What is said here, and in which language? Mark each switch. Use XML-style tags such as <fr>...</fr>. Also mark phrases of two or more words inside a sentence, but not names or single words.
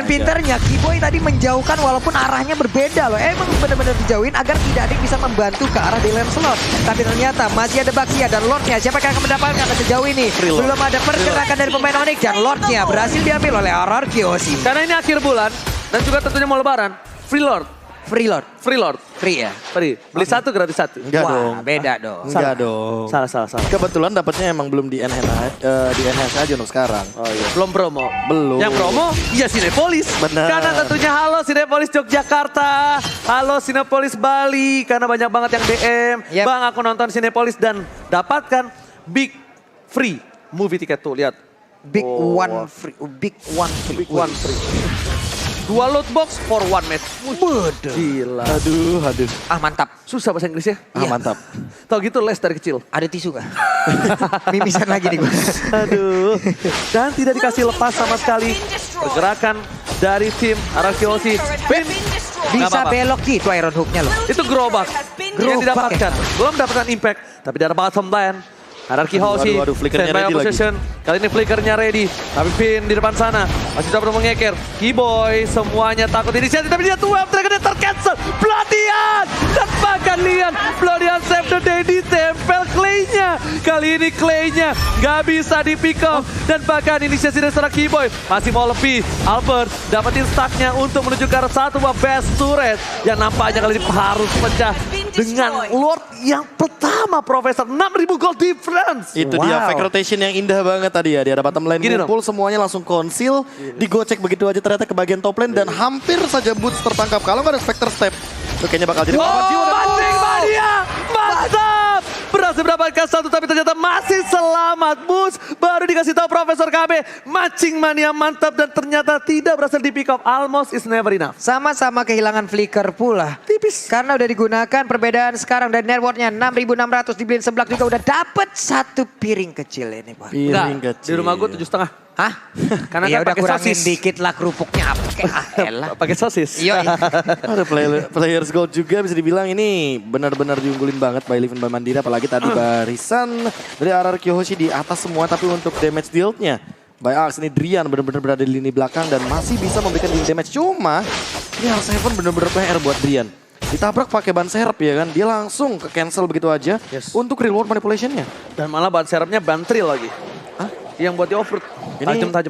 <id>Pintarnya, Kiboy tadi menjauhkan walaupun arahnya berbeda loh. Emang benar-benar dijauhin agar tidak ada yang bisa membantu ke arah di lane slot. Tapi ternyata masih ada Baxia dan Lordnya. Siapa yang akan mendapatkan sejauh ini? Belum ada pergerakan dari pemain Onyx dan Lordnya berhasil diambil oleh RRQ Hoshi. Karena ini akhir bulan dan juga tentunya mau lebaran. Free Lord. Free ya? Free. Beli satu gratis satu. enggak dong. Beda dong. Enggak dong. Salah. Kebetulan dapatnya emang belum di enhance aja untuk sekarang. Oh iya. Belum promo. Belum. Yang promo, ya Cinepolis. Benar. Karena tentunya halo Cinepolis Yogyakarta. Halo Cinepolis Bali. Karena banyak banget yang DM. Yep. Bang, aku nonton Cinepolis dan dapatkan</id> <en>Big Free movie</en> <id>tiket tuh. Lihat.</id> <en>Big one free. Big one free. 2 loot box for 1 match.</en> <id>Waduh. Gila. Aduh. Ah mantap. Susah bahasa Inggris ya? Ah, mantap. Tau gitu les dari kecil. Ada tisu kah? Mimisan lagi nih gue. Aduh. Dan tidak dikasih lepas sama sekali pergerakan dari tim RRQ Hoshi. Finn Bisa belok gitu Iron Hook-nya loh. itu gerobak yang didapatkan. Belum mendapatkan impact. Tapi dari</id> <en>bottom lane.</en> <id>RRQ Hoshi, Waduh, flickernya standby ready opposition. Kali ini flickernya ready. Tapi Finn di depan sana. Masih coba mengeker. Keyboy semuanya takut inisiatif. Tapi dia tuh web dragonnya tercancel. Bloodian! Dan bahkan lihat. Bloodian</id> <en>save the day</en> <id>ditempel Clay-nya. Kali ini Clay-nya gak bisa di</id> <en>pick off.</en> <id>Dan bahkan inisiasi dari seorang Keyboy masih mau lebih. Albert dapetin stacknya untuk menuju ke arah satu buah</id> <en>best turret.</en> <id>Yang nampaknya kali ini harus pecah. Dengan Lord yang pertama Profesor.</id> <en>6.000 gold difference.</en> <id>Itu dia</id> <en>fake rotation</en> <id>yang indah banget tadi ya. Di arah</id> <en>bottom lane</en> <id>ngumpul semuanya langsung konsil. Digocek begitu aja ternyata ke bagian</id> <en>top lane.</en> <id>Dan hampir saja Boots tertangkap. Kalau nggak ada Spectre Step. Itu kayaknya bakal jadi Pancing Mania! Mantap! berhasil mendapatkan satu tapi ternyata masih selamat. Bus baru dikasih tahu Profesor KB. Mancing mania mantap dan ternyata tidak berhasil di</id> <en>pick up. Almost is never enough.</en> <id>Sama-sama kehilangan flicker pula. Tipis. Karena udah digunakan perbedaan sekarang dari networknya 6.600 dibeliin seblak juga udah dapet satu piring kecil ini, Bang. Piring Enggak, kecil. di rumah gue 7,5. Hah? Karena Ya kan udah pakai kurangin sosis. dikit lah kerupuknya apa elah. Pakai sosis. Iya. Ada</id> <en>players gold</en> <id>juga bisa dibilang ini benar-benar diunggulin banget by Livin by Mandira. Apalagi tadi barisan dari RRQ Hoshi di atas semua. Tapi untuk</id> <en>damage deal-</en> <id>nya by Axe ini Drian benar-benar berada di lini belakang dan masih bisa memberikan</id> <en>deal damage.</en> <id>Cuma ini R7 benar-benar PR buat Drian. Ditabrak pakai ban serep ya kan. Dia langsung ke cancel begitu aja untuk</id> <en>reward manipulation-</en> <id>nya. Dan malah ban serepnya ban trail lagi. Hah? Yang buat di off-road. Ini Tajam-tajam.</id>